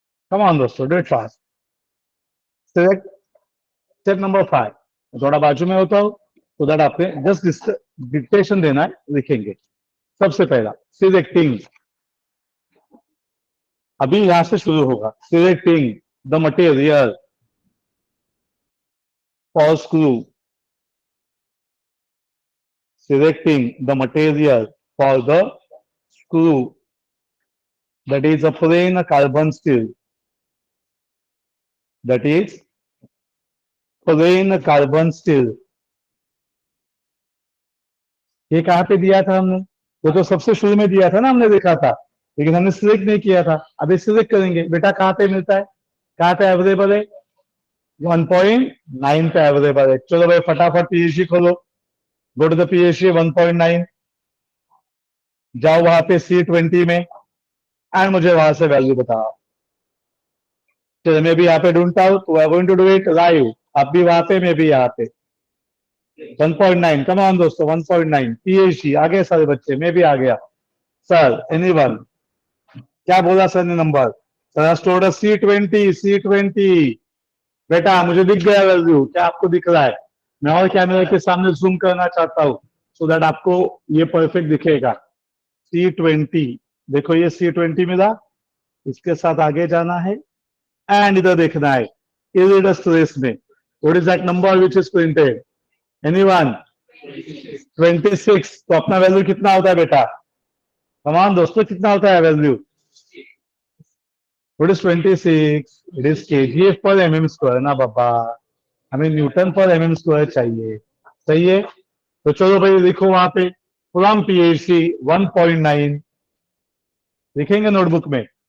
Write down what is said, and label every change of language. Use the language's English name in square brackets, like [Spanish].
[English] Come on दोस्तों, do it fast. Select step number 5। [Hindi] थोड़ा बाजू में होता हो तो दैट आपने जस्ट डिक्टेशन देना है, लिखेंगे। सबसे पहला सिलेक्टिंग, अभी यहां से शुरू होगा। [English] Selecting the material for screw, selecting the material for the screw, that is a plain carbon steel, that is plain carbon steel। [Hindi] ये कहाँ पे दिया था हमने? वो तो सबसे शुरू में दिया था ना, हमने देखा था, लेकिन हमने सिलेक्ट नहीं किया था। अभी सिलेक्ट करेंगे। बेटा कहाँ पे मिलता है, कहाँ पे अवेलेबल है? 1.9 पे अवेलेबल है। चलो भाई फटाफट पीएचडी खोलो, [English] go to the PhD 1.9, [Hindi] जाओ वहां पे C20 में एंड मुझे वहां से वैल्यू बताओ। चलो मैं भी यहाँ पे ढूंढता हूँ, तो [English] I going to do it live. [Hindi] आप भी वहां पे, मैं भी यहाँ पे। 1.9, [English] come on [Hindi] दोस्तों, 1.9 पीएचडी। आगे सारे बच्चे, मैं भी आ गया। सर एनीवन, क्या बोला सर ने नंबर? Sir store C20। बेटा मुझे दिख गया वैल्यू, क्या आपको दिख रहा है? मैं और कैमरे के सामने जूम करना चाहता हूँ सो दैट आपको ये परफेक्ट दिखेगा। C20, देखो ये C20 मिला। इसके साथ आगे जाना है एंड इधर देखना है इरेडस में। [English] What is that number which is printed? Anyone? 26। [Hindi] तो अपना वैल्यू कितना होता है बेटा? कमान दोस्तों, कितना होता है value? [English] What is 26? It is kgf per mm square [Hindi] ना बाबा, हमें [English] newton per mm square [Hindi] चाहिए। सही है, तो चलो भाई लिखो वहां पे फ्रॉम पीएचडी 1.9, लिखेंगे नोटबुक में।